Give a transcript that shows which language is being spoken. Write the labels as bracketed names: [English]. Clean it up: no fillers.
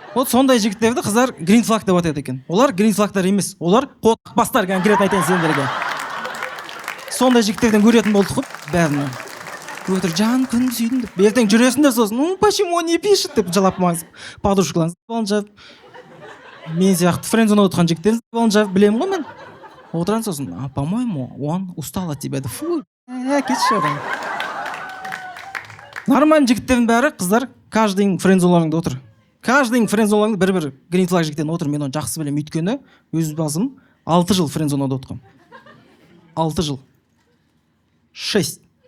[Kazakh] Сондай жігіттерді қыздар грин флаг деп атайды екен. Олар грин флагтар емес, олар қотқақбастар конкретно айтайын сендерге. Сондай жігіттерден көретін болдық қой бәріне. Өтір жан күн сүйдім деп, ертең жүресіңдер сосын, [Russian] почему он не пишет [Kazakh] деп жылап маңыз, подружкаларыңыз балынжап, мен сияқты френдзона отырған жігіттеріңіз балынжап білемін ғой мен. Отыран сосын, [Russian] по-моему, он устал от тебя. [Kazakh] Фу, кетші адам. Нормальный жігіттердің бәрі, қыздар, каждый френдзоналарыңда отыр. Каждый френдзоналарыңда бір-бір грин флаг жігіттен отыр. Мен оны жақсы білем, өйткені өз басым 6 жыл френдзонада отқам. 6 жыл. 6.